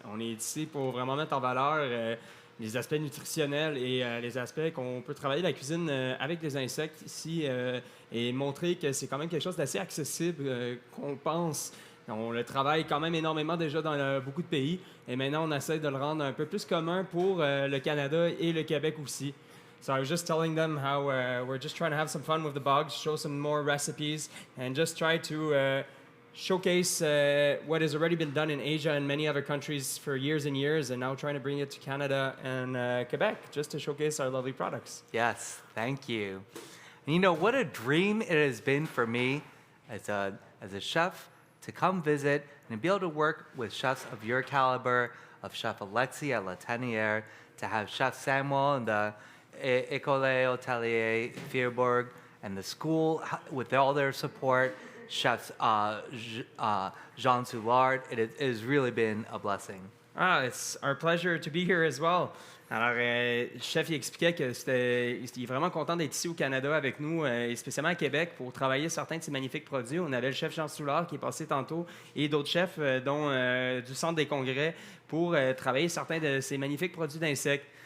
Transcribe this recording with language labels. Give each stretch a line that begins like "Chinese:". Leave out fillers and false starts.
French: On est ici pour vraiment mettre en valeur les aspects nutritionnels et les aspects qu'on peut travailler la cuisine avec des insectes ici et montrer que c'est quand même quelque chose d'assez accessible qu'on pense. On le travaille quand même énormément déjà dans beaucoup de pays et maintenant on essaie de le rendre un peu plus commun pour le Canada et le Québec aussi.
English: So I was just telling them how we're just trying to have some fun with the bugs, show some more recipes, and just try to showcase what has already been done in Asia and many other countries for years and years, and now trying to bring it to Canada and Quebec just to showcase our lovely products. Yes, thank you. And you know, what a dream it has been for me as a chef to come visit and be able to work with chefs of your caliber, of Chef Alexis at La Tanière, to have Chef Samuel in the École Hôtelier Fierbourg and the school with all their support, Chef Jean Soulard. It has really been a blessing. It's our pleasure to be here as well.
French: Alors, le chef il expliquait qu'il est vraiment content d'être ici au Canada avec nous, et spécialement à Québec, pour travailler certains de ces magnifiques produits. On avait le chef Jean Soulard qui est passé tantôt et d'autres chefs, dont du Centre des congrès, pour travailler certains de ces magnifiques produits d'insectes.